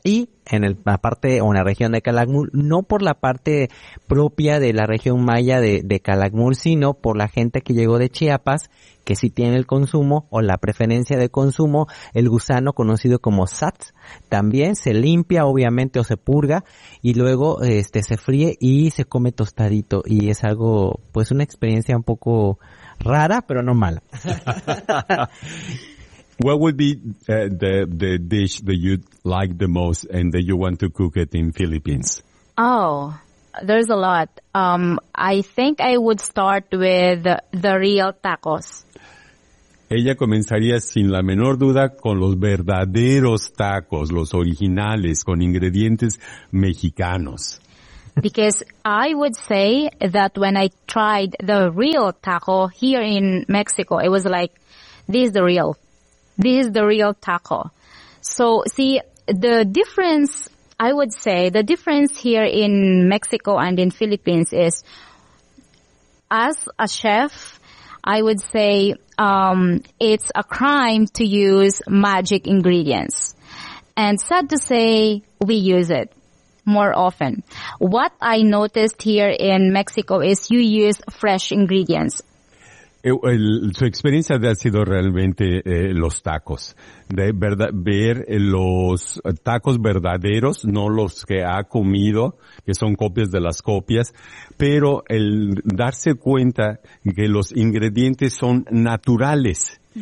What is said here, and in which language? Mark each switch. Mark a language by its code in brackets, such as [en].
[es] Y en la parte o en la región de Calakmul, no por la parte propia de la región maya de Calakmul, sino por la gente que llegó de Chiapas, que sí tiene el consumo o la preferencia de consumo, el gusano conocido como sats, también se limpia obviamente o se purga y luego se fríe y se come tostadito, y es algo, pues, una experiencia un poco rara, pero no mala. [en] What would be the dish that you like the most and that you want to cook it in Philippines? Oh, there's a lot. I think I would start with the real tacos. [es] ella comenzaría sin la menor duda con los verdaderos tacos, los originales, con ingredientes mexicanos. [en] Because I would say that when I tried the real taco here in Mexico, it was like, this is the real taco. So see, the difference here in Mexico and in Philippines is, as a chef, I would say, it's a crime to use magic ingredients. And sad to say, we use it more often. What I noticed here in Mexico is you use fresh ingredients. [es] Su experiencia ha sido realmente los tacos. De verdad, ver los tacos verdaderos, no los que ha comido, que son copias de las copias, pero el darse cuenta que los ingredientes son naturales.